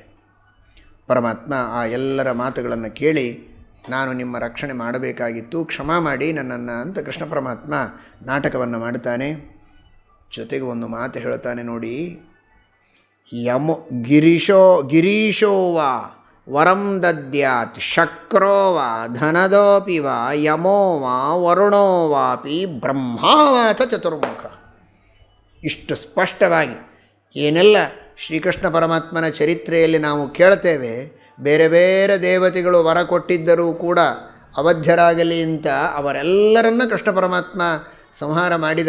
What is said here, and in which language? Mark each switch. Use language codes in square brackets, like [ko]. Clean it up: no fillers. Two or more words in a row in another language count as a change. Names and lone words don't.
[kn] ಪರಮಾತ್ಮ ಆ ಎಲ್ಲರ ಮಾತುಗಳನ್ನು ಕೇಳಿ, ನಾನು ನಿಮ್ಮ ರಕ್ಷಣೆ ಮಾಡಬೇಕಾಗಿತ್ತು, ಕ್ಷಮಾ ಮಾಡಿ ನನ್ನನ್ನು ಅಂತ ಕೃಷ್ಣ ಪರಮಾತ್ಮ ನಾಟಕವನ್ನು ಮಾಡ್ತಾನೆ. ಜೊತೆಗೆ ಒಂದು ಮಾತು ಹೇಳ್ತಾನೆ ನೋಡಿ, [sa] ಗಿರೀಶೋ ವಾ ವರಂ ದದ್ಯಾತ್ ಶಕ್ರೋ ವಾ ಧನದೋಪಿ ವಾ ಯಮೋ ವಾ ವರುಣೋ ವಾಪಿ ಬ್ರಹ್ಮಾವಾಚ ಚತುರ್ಮುಖ. [kn] ಇಷ್ಟು ಸ್ಪಷ್ಟವಾಗಿ ಏನೆಲ್ಲ ಶ್ರೀಕೃಷ್ಣ ಪರಮಾತ್ಮನ ಚರಿತ್ರೆಯಲ್ಲಿ ನಾವು ಕೇಳ್ತೇವೆ, ಬೇರೆ ಬೇರೆ ದೇವತೆಗಳು ವರ ಕೊಟ್ಟಿದ್ದರೂ ಕೂಡ ಅವಧ್ಯರಾಗಲಿ ಅಂತ ಅವರೆಲ್ಲರನ್ನ ಕೃಷ್ಣ ಪರಮಾತ್ಮ ಸಂಹಾರ ಮಾಡಿದ.